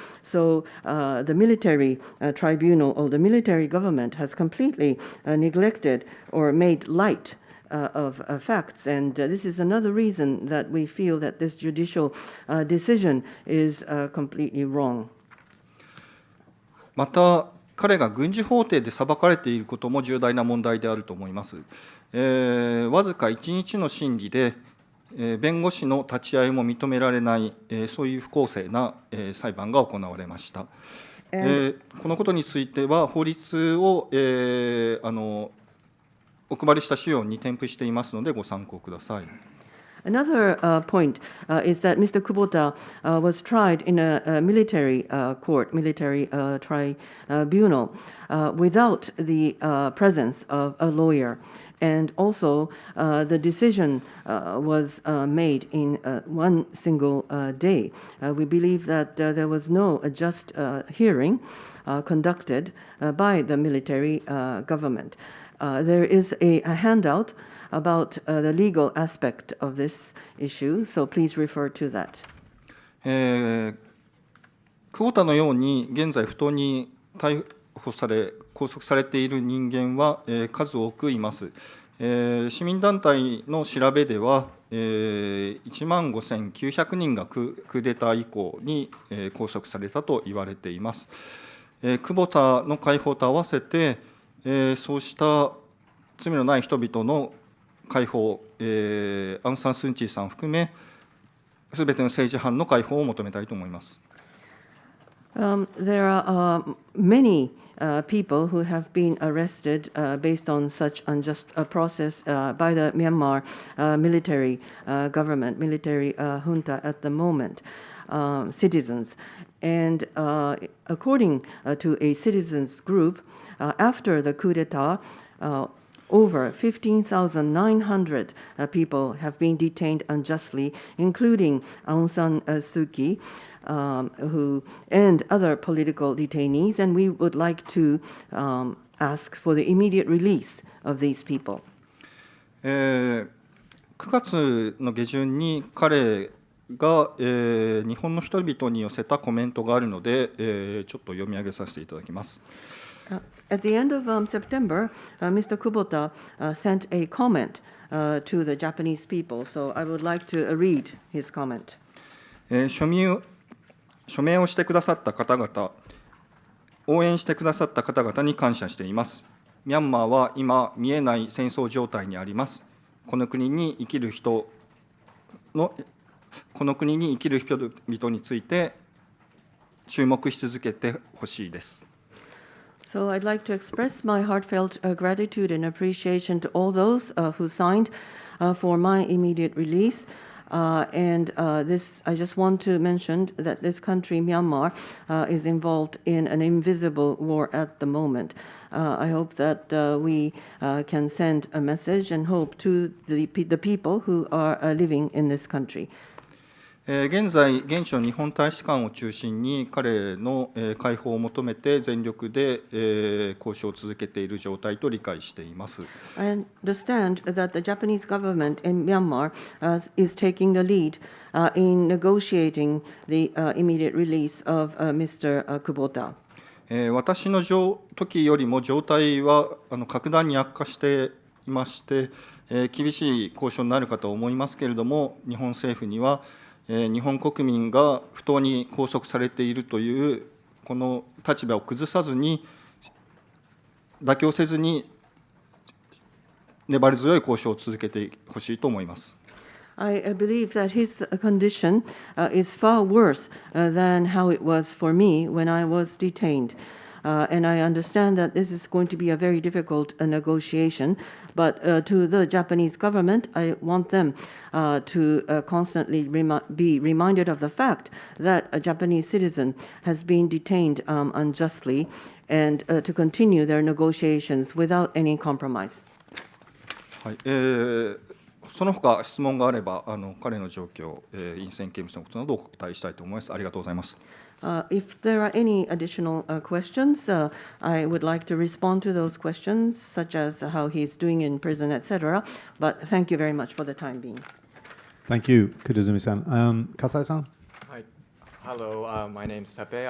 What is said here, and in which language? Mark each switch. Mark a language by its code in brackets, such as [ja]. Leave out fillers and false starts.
[en] So the military tribunal or the military government has completely neglected or made light of facts, and this is another reason that we feel that this judicial decision is completely wrong. [ja] また、彼が軍事法廷で裁かれていることも重大な問題であると思います。わずか1日の審理で、弁護士の立ち会いも認められない、そういう不公正な裁判が行われました。このことについては、法律をお配りした資料に添付していますので、ご参考ください。 [en] Another point is that Mr. Kubota was tried in a military court, military tribunal, without the presence of a lawyer. And also, the decision was made in one single day. We believe that there was no just hearing conducted by the military government. There is a handout about the legal aspect of this issue, so please refer to that. [ja] 久保田のように現在不当に逮捕され拘束されている人間は数多くいます。市民団体の調べでは、1万5900人がクーデター以降に拘束されたと言われています。久保田の解放と合わせて、そうした罪のない人々の解放、アウン・サン・スン・チーさんを含め、すべての政治犯の解放を求めたいと思います。 [en] There are many people who have been arrested based on such unjust process by the Myanmar military government, military junta at the moment, citizens. And according to a citizens group, after the coup d'etat, over 15,900 people have been detained unjustly, including Aung San Suu Kyi, and other political detainees, and we would like to ask for the immediate release of these people. [ja] 9月の下旬に彼が、日本の人々に寄せたコメントがあるので、ちょっと読み上げさせていただきます。 [en] At the end of September, Mr. Kubota sent a comment to the Japanese people, so I would like to read his comment. [ja] 署名をしてくださった方々、応援してくださった方々に感謝しています。ミャンマーは今、見えない戦争状態にあります。この国に生きる人々について注目し続けてほしいです。 [en] So I'd like to express my heartfelt gratitude and appreciation to all those who signed for my immediate release. And this, I just want to mention that this country, Myanmar, is involved in an invisible war at the moment. I hope that we can send a message and hope to the people who are living in this country. [ja] 現在、現地の日本大使館を中心に彼の解放を求めて全力で交渉を続けている状態と理解しています。 [en] I understand that the Japanese government in Myanmar is taking the lead in negotiating the immediate release of Mr. Kubota. [ja] 私の時よりも状態は格段に悪化していまして、厳しい交渉になるかと思いますけれども、日本政府には日本国民が不当に拘束されているというこの立場を崩さずに、妥協せずに粘り強い交渉を続けてほしいと思います。 [en] I believe that his condition is far worse than how it was for me when I was detained. And I understand that this is going to be a very difficult negotiation, but to the Japanese government, I want them to constantly be reminded of the fact that a Japanese citizen has been detained unjustly, and to continue their negotiations without any compromise. [ja] はい、その他質問があれば彼の状況、院選刑務所のことなどをお答えしたいと思います。ありがとうございます。 [en] If there are any additional questions, I would like to respond to those questions, such as how he's doing in prison, etc. But thank you very much for the time being. Thank you, Kitazumi-san. Kasai-san? Hi. Hello, my name is Teppei.